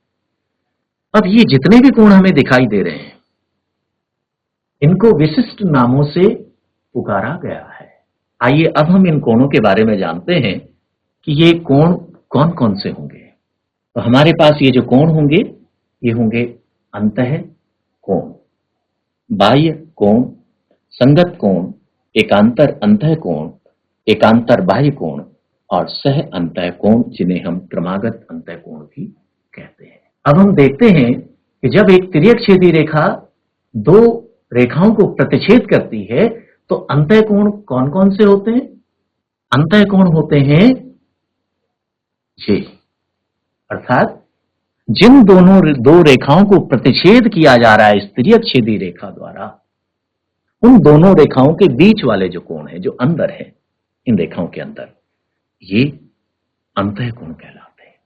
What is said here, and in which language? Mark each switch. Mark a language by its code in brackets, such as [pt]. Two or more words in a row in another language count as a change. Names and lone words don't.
[hi] अब ये जितने भी कोण हमें दिखाई दे रहे हैं इनको विशिष्ट नामों से पुकारा गया है। आइए अब हम इन कोणों के बारे में जानते हैं कि ये कोण कौन कौन से होंगे। तो हमारे पास ये जो कोण होंगे ये होंगे अंतः कोण, बाह्य कोण, संगत कोण, एकांतर अंतः कोण, एकांतर बाह्य कोण और सह अंतः कोण, जिन्हें हम क्रमागत अंतः कोण भी कहते हैं। अब हम देखते हैं कि जब एक तिर्यक छेदी रेखा दो रेखाओं को प्रतिच्छेद करती है तो अंतः कोण कौन कौन से होते हैं। अंतः कोण होते हैं ये, अर्थात जिन दो रेखाओं को प्रतिच्छेद किया जा रहा है इस तिर्यक छेदी रेखा द्वारा, उन दोनों रेखाओं के बीच वाले जो कोण है, जो अंदर है इन रेखाओं के अंदर, ये अंतः कोण कहलाते हैं।